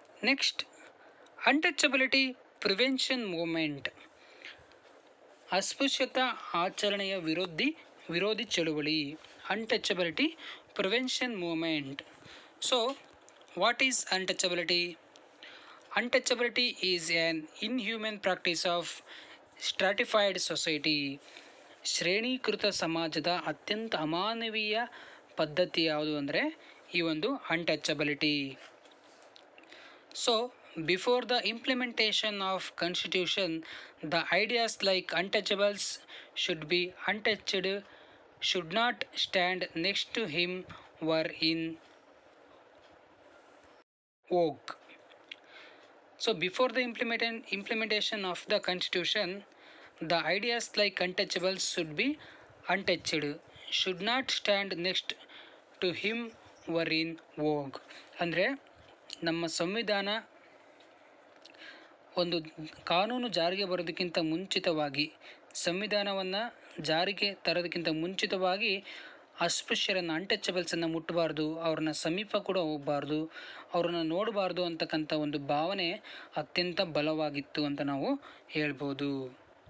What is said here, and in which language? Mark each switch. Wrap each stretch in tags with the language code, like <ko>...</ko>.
<en>Next, untouchability prevention movement.</en> <kn>ಅಸ್ಪೃಶ್ಯತಾ ಆಚರಣೆಯ ವಿರೋಧಿ ಚಳುವಳಿ,</kn> <en>Untouchability prevention movement. So what is untouchability? Untouchability is an inhuman practice of stratified society.</en> <kn>ಶ್ರೇಣೀಕೃತ ಸಮಾಜದ ಅತ್ಯಂತ ಅಮಾನವೀಯ ಪದ್ಧತಿ ಯಾವುದು ಅಂದರೆ ಈ ಒಂದು untouchability.</kn> <en>So before the implementation of constitution, the ideas like untouchables should be untouched, should not stand next to him were in vogue. So before the implementation of the constitution, the ideas like untouchables should be untouched, should not stand next to him were in vogue.</en> <kn>ಅಂದರೆ ನಮ್ಮ ಸಂವಿಧಾನ ಒಂದು ಕಾನೂನು ಜಾರಿಗೆ ಬರೋದಕ್ಕಿಂತ ಮುಂಚಿತವಾಗಿ, ಸಂವಿಧಾನವನ್ನು ಜಾರಿಗೆ ತರೋದಕ್ಕಿಂತ ಮುಂಚಿತವಾಗಿ ಅಸ್ಪೃಶ್ಯರನ್ನು, ಅನ್ಟಚಬಲ್ಸನ್ನು ಮುಟ್ಟಬಾರ್ದು, ಅವ್ರನ್ನ ಸಮೀಪ ಕೂಡ ಹೋಗಬಾರ್ದು, ಅವ್ರನ್ನ ನೋಡಬಾರ್ದು ಅಂತಕ್ಕಂಥ ಒಂದು ಭಾವನೆ ಅತ್ಯಂತ ಬಲವಾಗಿತ್ತು ಅಂತ ನಾವು ಹೇಳ್ಬೋದು.</kn>